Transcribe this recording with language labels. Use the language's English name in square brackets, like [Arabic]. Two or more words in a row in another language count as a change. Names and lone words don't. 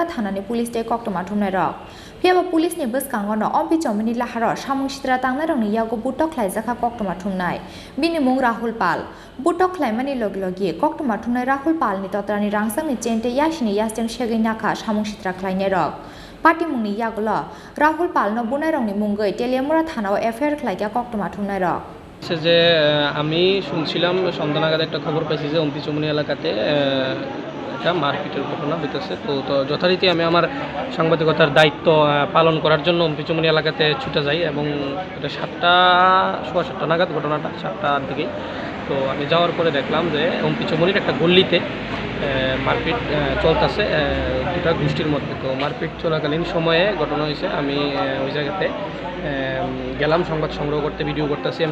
[Kok Borok] थानानि पुलिस ते कक्टमा थुमनाय रक फेबा पुलिसनि बुसकांगनो अम्पि चमिनि लाहार सामुं सिद्रा तांना रंनि यागो बुटखलाय जाखा कक्टमा थुमनाय बिनि मुं राहुल पाल बुटखलायमानि लगी लगी कक्टमा थुमनाय राहुल पालनि तत्रानि रांसांनि चेन्टे यासिनि यास्टेम शेगै नाखा सामुं सिद्रा खलायने रक पार्टी मुंनि यागोल राहुल पालनो बुनाय रंनि मुंगै तेलियामुरा थानाव एफआईआर खलायख्या कक्टमा थुमनाय रक [Bangla] যে আমি শুনছিলাম সন্ধ্যা নাগাদ একটা খবর পাইছি যে অম্পি চমুনি এলাকাতে একটা মারপিটের ঘটনা হইতেছে তো যথারীতি আমি আমার সাংবাদিকতার দায়িত্ব পালন করার জন্য অম্পি চমুনি এলাকাতে ছুটে যাই এবং এটা 7টা নাগাদ ঘটনাটা 7টার দিকে তো আমি যাওয়ার পরে দেখলাম যে অম্পি চমুনির একটা গল্লিতে মারপিট চলতেছে দুটা গোষ্ঠীর মধ্যে তো মারপিট চলাকালীন সময়ে ঘটনা হয়েছে আমি ওই জায়গাতে গেলাম সংবাদ সংগ্রহ করতে ভিডিও করতেছি আমি